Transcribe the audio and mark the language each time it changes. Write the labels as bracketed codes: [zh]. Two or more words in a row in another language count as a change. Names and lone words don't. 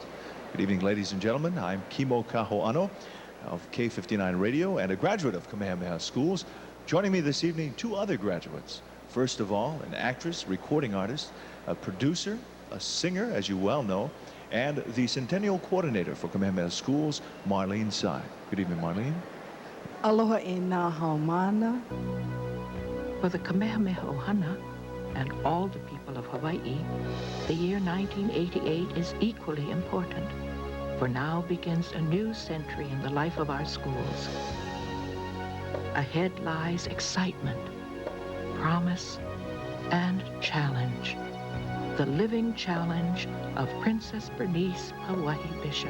[en] Good evening, ladies and gentlemen. I'm Kimo Kaho'ano of K59 Radio and a graduate of Kamehameha Schools. Joining me this evening, two other graduates. First of all, an actress, recording artist, a producer, a singer, as you well know, and the Centennial Coordinator for Kamehameha Schools, Marlene Tsai. Good evening, Marlene. [haw] Aloha e nā haumana. [en] For the Kamehameha Ohana and all the people of Hawaii, the year 1988 is equally important, for now begins a new century in the life of our schools. Ahead lies excitement, promise, and challenge, the living challenge of Princess Bernice Hawaii Bishop.